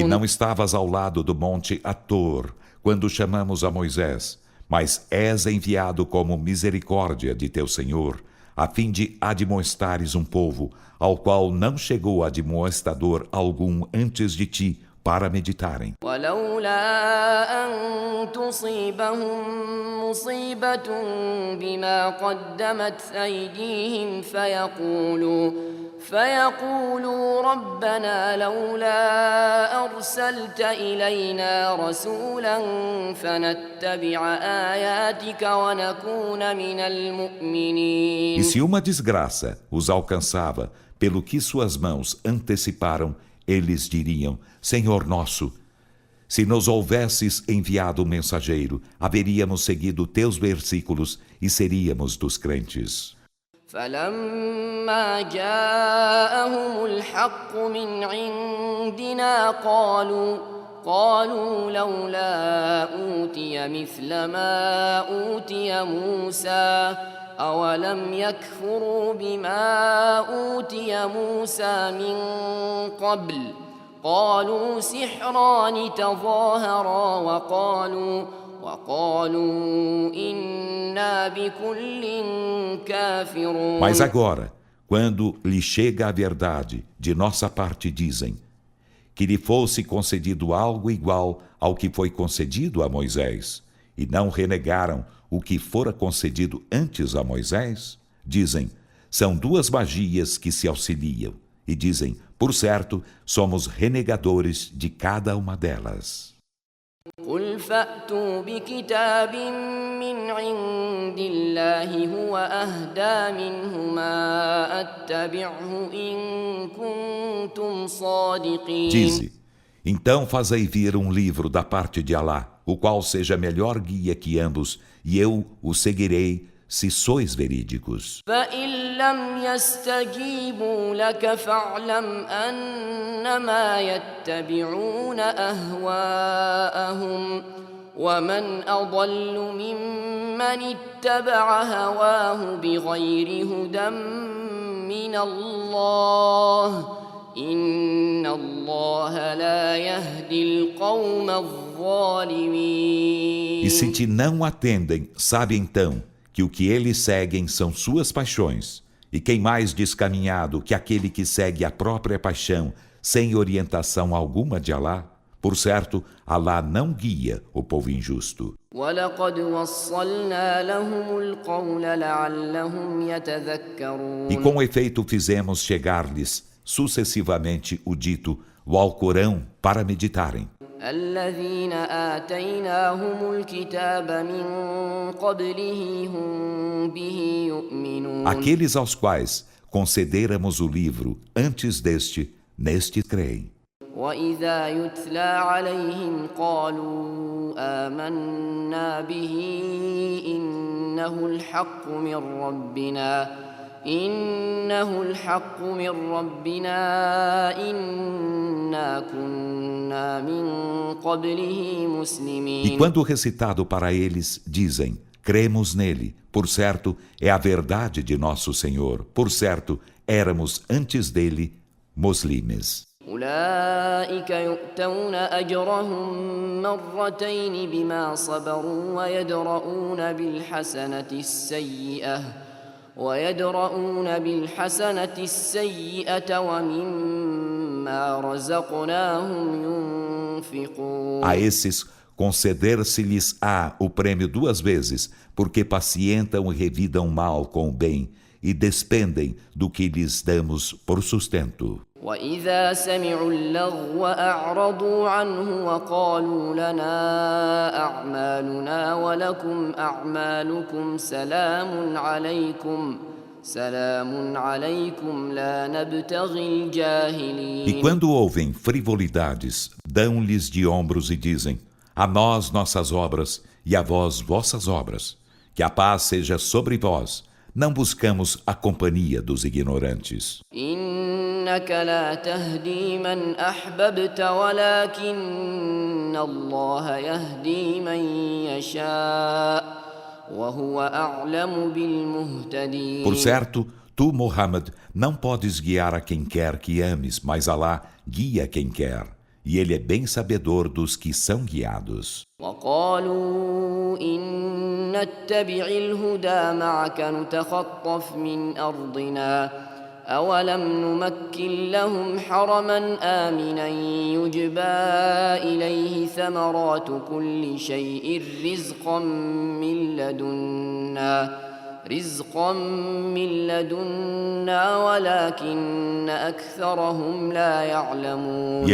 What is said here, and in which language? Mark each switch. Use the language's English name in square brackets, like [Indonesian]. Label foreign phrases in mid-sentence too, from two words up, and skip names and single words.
[Portuguese] E não estavas ao lado do monte Ator, quando chamamos a Moisés, mas és enviado como misericórdia de teu Senhor, a fim de admoestares um povo, ao qual não chegou admoestador algum antes de ti, para meditarem. [Arabic] ولولا أن تصيبهم مصيبة بما قدمت أيديهم فيقولوا ربنا لولا أرسلت إلينا رسولا فنتبع آياتك ونكون من المؤمنين. [Portuguese] E se uma desgraça os alcançava pelo que suas mãos anteciparam, eles diriam: Senhor nosso, se nos houvesses enviado um mensageiro, haveríamos seguido teus versículos e seríamos dos crentes. [Arabic] فلما جاءهم الحق من عندنا قالوا لولا أوتي مثل ما أوتي موسى أولم يكفروا بما أوتي موسى من قبل قالوا سحران تظاهرا وقالوا إنا بكل كافرون. [Portuguese] Mas agora, quando lhe chega a verdade, de nossa parte dizem que lhe fosse concedido algo igual ao que foi concedido a Moisés, e não renegaram o que fora concedido antes a Moisés, dizem, são duas magias que se auxiliam, e dizem, por certo, somos renegadores de cada uma delas. [Arabic] قل فأتوا بكتاب من عند الله هو أهدى منهما أتبعه إن كنتم صادقين. [Portuguese] Dize, então fazei vir um livro da parte de Alá, o qual seja melhor guia que ambos, e eu o seguirei, se sois verídicos. [Arabic] فإن لم يستجيبوا لك فاعلم أنما يتبعون أهواءهم ومن أضل ممن اتبع هواه بغير هدى من الله إن الله لا يهدي القوم الظالمين. [Portuguese] E se te não atendem, sabe então que o que eles seguem são suas paixões, e quem mais descaminhado que aquele que segue a própria paixão, sem orientação alguma de Alá? Por certo, Alá não guia o povo injusto. [Arabic] وَلَقَدْ وَصَّلْنَا لَهُمُ الْقَوْلَ لَعَلَّهُمْ يَتَذَكَّرُونَ. [Portuguese] E com efeito fizemos chegar-lhes sucessivamente o dito, o Alcorão, para meditarem. [Arabic] الذين آتيناهم الكتاب من قبله هم به يؤمنون. [Portuguese] Aqueles aos quais concederamos o livro antes deste, neste creem. [Arabic] وإذا يتلى عليهم قالوا آمنا به إنه الحق من ربنا إنا كنا من قبله مسلمين. [Portuguese] E quando recitado para eles, dizem, cremos nele, por certo, é a verdade de nosso Senhor, por certo, éramos antes dele muslimes. [Arabic] أولئك يؤتون أجرهم مرتين بما صبروا ويدرؤون بالحسنة السيئة ومما رزقناهم ينفقون. [Portuguese] A esses conceder-se-lhes-á o prêmio duas vezes, porque pacientam e revidam mal com o bem, e despendem do que lhes damos por sustento. [Arabic] وإذا سمعوا اللغو أعرضوا عنه وقالوا لنا أعمالنا ولكم أعمالكم سلام عليكم لا نبتغي الجاهلين. [Portuguese] E quando ouvem frivolidades, dão-lhes de ombros e dizem, a nós nossas obras e a vós vossas obras, que a paz seja sobre vós, não buscamos a companhia dos ignorantes. [Arabic] إنك لا تهدي من أحببت ولكن الله يهدي من يشاء وهو أعلم بالمهتدين. [Portuguese] Por certo, tu, Muhammad, não podes guiar a quem quer que ames, mas Alá guia quem quer, e ele é bem sabedor dos que são guiados. [Arabic] وقالوا إن نتبع الهدى معك نتخطف من أرضنا أولم نمكن لهم حرما آمنا يجبى إليه ثمرات كل شيء رزقا من لدنا ولكن أكثرهم لا يعلمون.